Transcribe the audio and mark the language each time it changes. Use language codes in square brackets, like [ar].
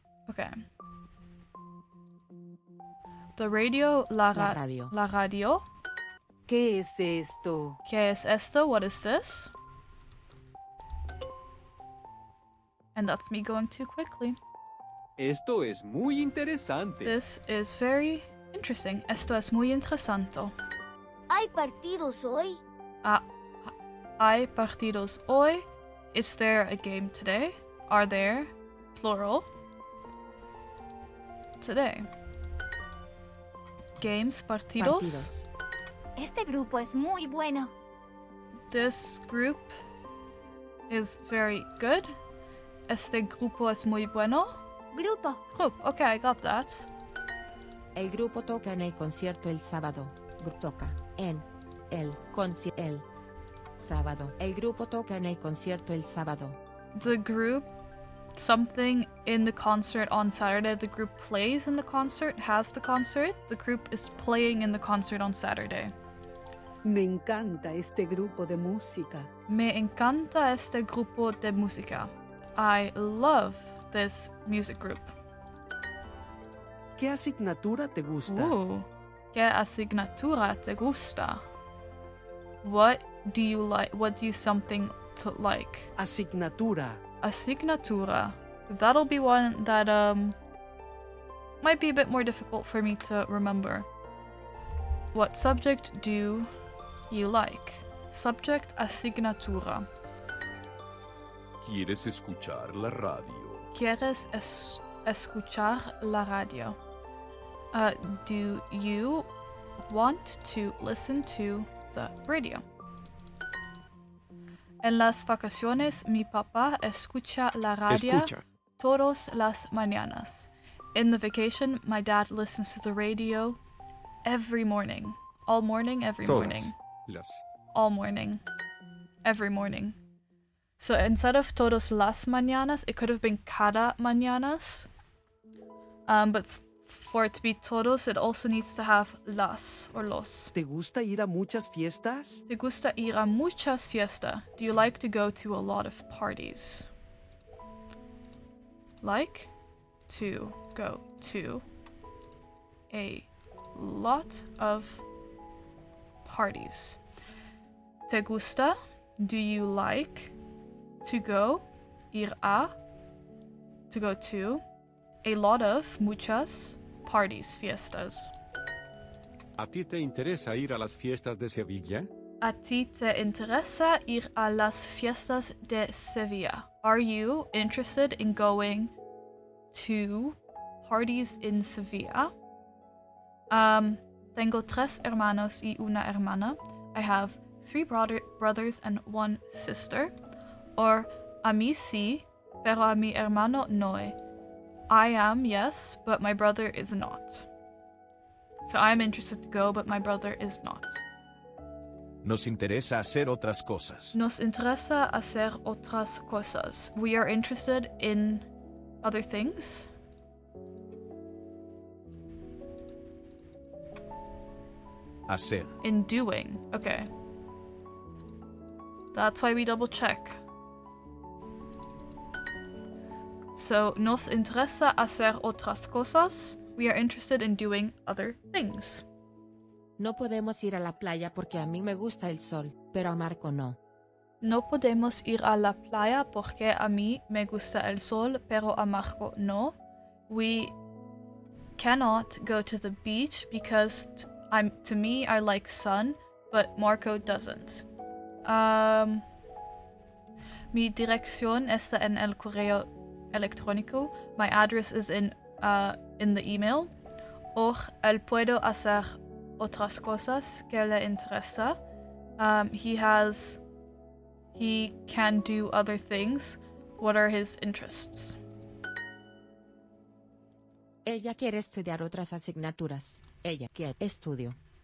[en] Okay. The radio, [es] la radio. La radio. ¿Qué es esto? ¿Qué es esto? [en] What is this? And that's me going too quickly. [es] Esto es muy interesante. [en] This is very interesting. [es] Esto es muy interesante. ¿Hay partidos hoy? Hay partidos hoy. [en] Is there a game today? Are there, plural, today? Games, partidos. [es] Este grupo es muy bueno. [en] This group is very good. [es] Este grupo es muy bueno. Grupo. [en] Group. Okay, I got that. [es] El grupo toca en el concierto el sábado. Toca en el sábado. El grupo toca en el concierto el sábado. [en] The group, something in the concert on Saturday. The group plays in the concert, has the concert. The group is playing in the concert on Saturday. [es] Me encanta este grupo de música. Me encanta este grupo de música. [en] I love this music group. [es] ¿Qué asignatura te gusta? ¿Qué asignatura te gusta? [en] What do you like? What do you something to like? [es] Asignatura. Asignatura. [en] That'll be one that might be a bit more difficult for me to remember. What subject do you like? Subject asignatura. [es] ¿Quieres escuchar la radio? ¿Quieres escuchar la radio? [en] Do you want to listen to the radio? [es] En las vacaciones, mi papá escucha la radio todas las mañanas. [en] In the vacation, my dad listens to the radio every morning. All morning, every morning. All morning. Every morning. So instead of [es] todos las mañanas, [en] it could have been [es] cada mañanas. [en] But for it to be todos, it also needs to have las or los. [es] ¿Te gusta ir a muchas fiestas? ¿Te gusta ir a muchas fiestas? [en] Do you like to go to a lot of parties? Like to go to a lot of parties. [es] ¿Te gusta? [en] Do you like to go, ir a, to go to, a lot of, muchas, parties, fiestas. [es] ¿A ti te interesa ir a las fiestas de Sevilla? ¿A ti te interesa ir a las fiestas de Sevilla? [en] Are you interested in going to parties in Sevilla? [es] Tengo 3 hermanos y una hermana. [en] I have 3 brothers and 1 sister. [es] Or, a mí sí, pero a mi hermano no. [en] I am, yes, but my brother is not. So I'm interested to go, but my brother is not. [es] Nos interesa hacer otras cosas. Nos interesa hacer otras cosas. [en] We are interested in other things. [es] Hacer. [en] In doing. Okay. That's why we double check. [es] So, nos interesa hacer otras cosas. [en] We are interested in doing other things. [es] No podemos ir a la playa porque a mí me gusta el sol, pero a Marco no. No podemos ir a la playa porque a mí me gusta el sol, pero a Marco no. [en] We cannot go to the beach because to me I like sun, but Marco doesn't. [es] Mi dirección está en el correo electrónico. [en] My address is in the email. [es] Or él puedo hacer otras cosas que le interesa. [en] He can do other things. What are his interests? [es] Ella quiere estudiar otras asignaturas. Ella quiere estudio.